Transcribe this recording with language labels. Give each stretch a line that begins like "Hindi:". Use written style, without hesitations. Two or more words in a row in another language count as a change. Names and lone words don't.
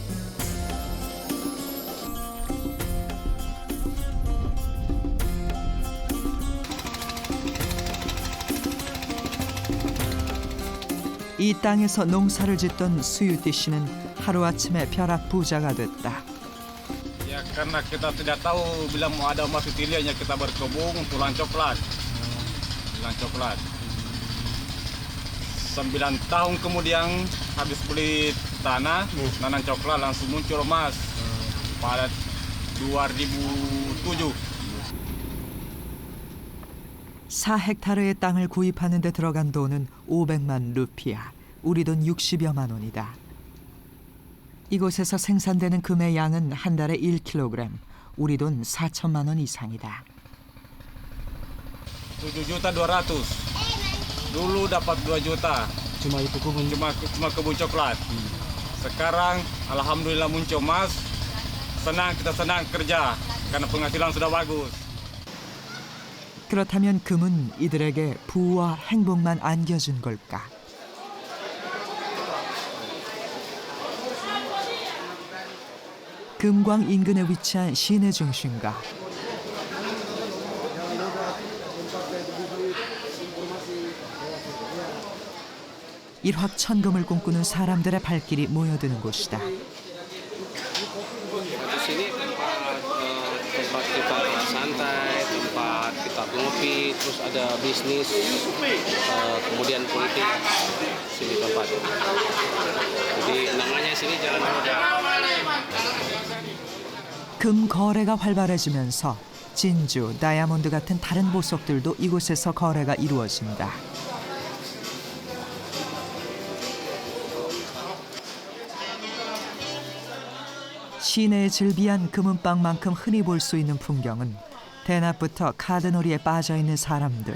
Korean: 이 땅에서 농사를 짓던 수유띠 씨는 하루아침에 벼락 부자가 됐다.
Indonesian: Ya karena kita tidak tahu bila mau ada emas utiliannya kita berkebun tulang coklat. Tulang coklat. 9 tahun kemudian habis beli tanah, nanam coklat langsung muncul emas pada 2007.
Korean: 4헥타르의 땅을 구입하는 데 들어간 돈은 500만 루피아, 우리 돈 60여만 원이다. 이곳에서 생산되는 금의 양은 한 달에 1kg, 우리 돈 4천만 원 이상이다.
Indonesian: 7.200.000. Dulu dapat 2 juta. Cuma itu kebun? Cuma kebun coklat. Sekarang alhamdulillah muncul emas. Kita senang kerja karena penghasilan sudah bagus.
Korean: 그렇다면 금은 이들에게 부와 행복만 안겨준 걸까? 금광 인근에 위치한 시내 중심가. 일확천금을 꿈꾸는 사람들의 발길이 모여드는 곳이다.
Indonesian: tempat kita santai, tempat kita ngopi, terus ada bisnis, kemudian politik, sini tempat. Jadi namanya sini Jalan Roda.
Korean: 금 거래가 활발해지면서 진주, 다이아몬드 같은 다른 보석들도 이곳에서 거래가 이루어진다. 시내의 즐비한 금은방만큼 흔히 볼 수 있는 풍경은 대낮부터 카드놀이에 빠져있는 사람들.